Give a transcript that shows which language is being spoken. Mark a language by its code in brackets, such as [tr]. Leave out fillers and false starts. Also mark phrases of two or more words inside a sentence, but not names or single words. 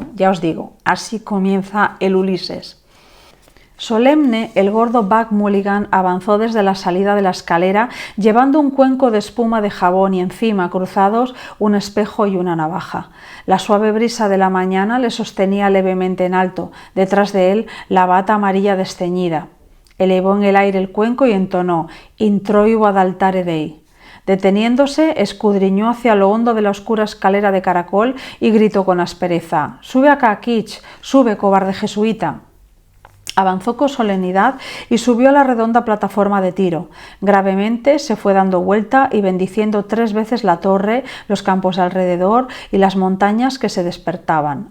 [es] Ya os digo, así comienza el Ulises. Solemne, el gordo Buck Mulligan avanzó desde la salida de la escalera llevando un cuenco de espuma de jabón y encima, cruzados, un espejo y una navaja. La suave brisa de la mañana le sostenía levemente en alto, detrás de él la bata amarilla desteñida. Elevó en el aire el cuenco y entonó [la] «Introibo ad altare Dei». [es] Deteniéndose, escudriñó hacia lo hondo de la oscura escalera de caracol y gritó con aspereza: «¡Sube acá, Kitsch! ¡Sube, cobarde jesuita!». Avanzó con solemnidad y subió a la redonda plataforma de tiro. Gravemente se fue dando vuelta y bendiciendo 3 veces la torre, los campos alrededor y las montañas que se despertaban.